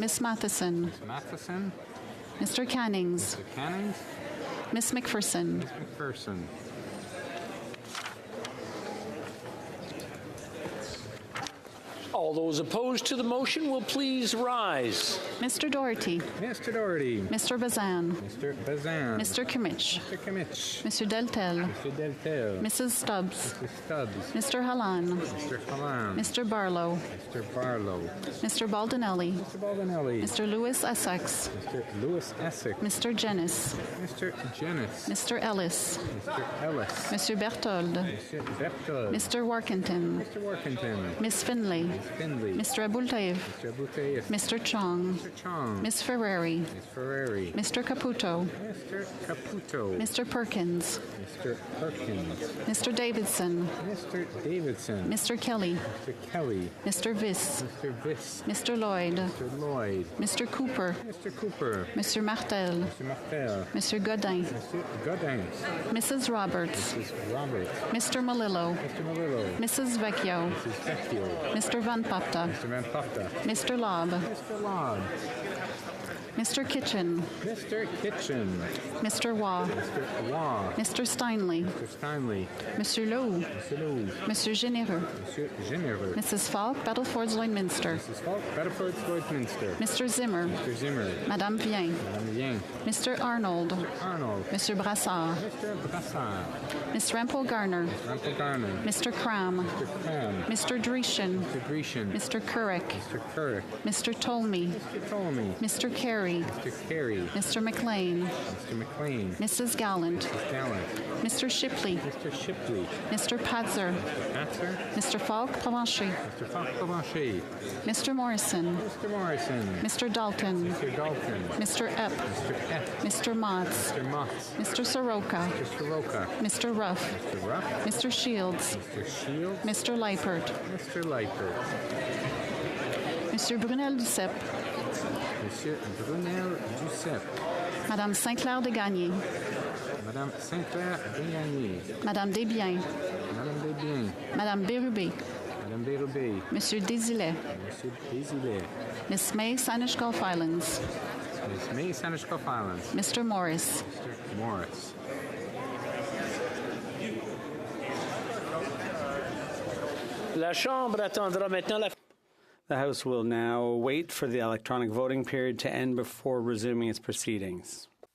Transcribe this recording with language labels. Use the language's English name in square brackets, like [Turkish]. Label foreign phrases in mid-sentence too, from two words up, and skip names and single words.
[English] Miss Matheson. Miss Matheson. Mr. Cannings. Mr. Cannings. Miss McPherson. Miss McPherson. All those opposed to the motion will please rise. Mr. Doherty. Mr. Doherty. Mr. Bazan. Mr. Bazan. Mr. Kimmich. Mr. Kimmich. Mr. Deltel. Mr. Deltel. Mrs. Stubbs. Mr. Stubbs. Mr. Halan. Mr. Halan. Mr. Barlow. Mr. Barlow. Mr. Baldinelli. Mr. Baldinelli. Mr. Lewis Essex. Mr. Lewis Essex. Mr. Jennis. Mr. Jennis. Mr. Ellis. Mr. Ellis. Mr. Berthold. Mr. Berthold. Mr. Workington. Mr. Workington. Miss Finley. Miss Finley. Mr. Abultaev. Mr. Abutaev. Mr. Chong. Mr. Chong. Miss Ferrari. Miss Ferrari. Mr. Caputo. Mr. Caputo. Mr. Perkins. Mr. Perkins. Mr. Davidson. Mr. Davidson. Mr. Kelly. Mr. Kelly. Mr. Viss. Mr. Viss. Mr. Lloyd. Mr. Lloyd. Mr. Cooper. Mr. Cooper. Mr. Martel. Mr. Martel. Mr. Godin. Mr. Godin. Mrs. Roberts. Mrs. Roberts. Mr. Malillo. Mr. Malillo. Mrs. Vecchio. Mrs. Vecchio. Mr. Van Papta. Mr. Van Papta. Mr. Lobb. Mr. Lobb. Mr. Kitchen, Mr. Kitchen, Mr. Waugh, Mr. Waugh, Mr. Steinley, Mr. Steinley, Monsieur Lowe, Mr. Lowe, Monsieur Généreux, Monsieur Généreux, Mrs. Falk, Battlefords Lloydminster, Mrs. Falk, Bedford, Lloydminster, Mr. Zimmer, Mr. Zimmer, Madame Vien, Madame Yang, Mr. Arnold, Arnold, Monsieur Brassard, Mr. Brassard, Miss Rempel Garner, Rumpel Garner, Mr. Cram, Mr. Cram, Mr. Dreeshen, Mr. Grecian, Mr. Currick, Mr. Currick, Mr. Tolmie, Mr. Ptolemy, Mr. Carey, Mr. Carey, Mr. McLean, Mr. McLean, Mrs. Gallant, Mrs. Gallant, Mr. Shipley, Mr. Shipley, Mr. Patzer, Patzer, Mr. Falk Provencher, Mr. Falk Provencher, Mr. Morrison, Mr. Morrison, Mr. Dalton, Mr. Dalton, Mr. Epp, Mr. F, Mr. Motts, Mr. Motts, Mr. Soroka, Mr. Roca, Mr. Ruff, Mr. Ruff, Mr. Shields, Mr. Shields, Mr. Leipert, Mr. Leipert, Monsieur Brunel Duceppe, Monsieur Brunel Duceppe, Madame Saint-Clair de Gagné, Madame Sinclair Degagné, Madame Desbiens, Madame Desbiens, Madame Bérubé, Madame Bérubé, Monsieur Désilet, Monsieur Désilet, Miss May, Sanish Gulf Islands, Miss May, Sanishkoff Islands, Mr. Morris, Mr. Morris. [French] La Chambre attendra maintenant la [English] The House will now wait for the electronic voting period to end before resuming its proceedings.